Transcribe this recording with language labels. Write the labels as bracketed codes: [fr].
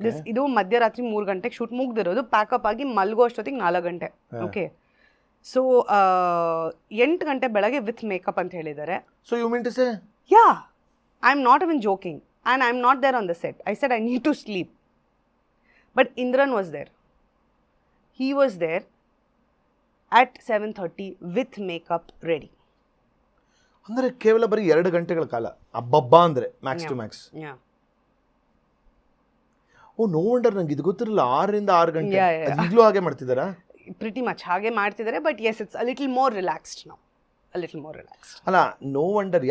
[kn] ಇದು ಮಧ್ಯರಾತ್ರಿ 3 ಗಂಟೆಗೆ ಶೂಟ್ ಮುಗ್ದಿರೋದು. ಪ್ಯಾಕಪ್ ಆಗಿ ಮಲ್ಗೋ ಅಷ್ಟೊತ್ತಿಗೆ 4 ಗಂಟೆ. ಓಕೆ, ಸೊ 8 ಗಂಟೆ ಬೆಳಗ್ಗೆ ವಿತ್ ಮೇಕಪ್ ಅಂತ ಹೇಳಿದ್ದಾರೆ. [en] So you mean to say? Yeah, I am not even joking and I am not there on the set. I said I need to sleep. But Indran was there. He was there at 7:30 with makeup ready. [kn] ಅಂದರೆ ಕೇವಲ ಬರೀ 2 ಗಂಟೆಗಳ ಕಾಲ ಅಬ್ಬಬ್ಬ ಅಂದರೆ Max to Max. O, [en] no wonder, [kn] ನಂಗೆ ಇದು ಗೊತ್ತಿರಲಿಲ್ಲ. 6 ರಿಂದ 6 ಗಂಟೆ ಈಗಲೂ ಹಾಗೆ ಮಾಡ್ತಿದ್ದಾರಾ? ಪ್ರಿಟಿ ಮಚ್ ಹಾಗೆ ಮಾಡ್ತಿದ್ದಾರೆ. [en] But yes, it's a little more relaxed now. ಅಲ್ಲ, no wonder.